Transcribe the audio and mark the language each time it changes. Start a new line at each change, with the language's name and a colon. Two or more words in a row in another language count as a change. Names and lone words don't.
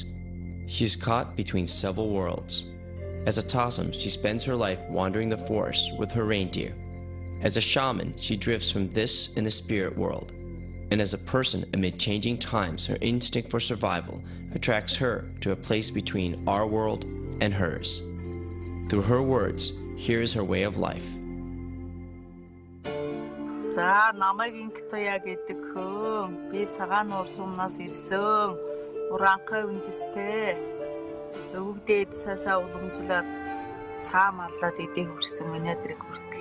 English: She is caught between several worlds. As a Tassam, she spends her life wandering the forest with her reindeer. As a shaman, she drifts from this in the spirit world. And as a person amid changing times, her instinct for survival attracts her to a place between our world and hers. Through her words, here is her way of life.
Mongolian: За намайг Инктуя гэдэг хүн. Би цагаан нуур сумнаас ирсэн. Уранхай үндэстэй. Өвгдээд сасаа уламжлаад цаа маллаад эдээ хүрсэн өнөөдрийг хүртэл.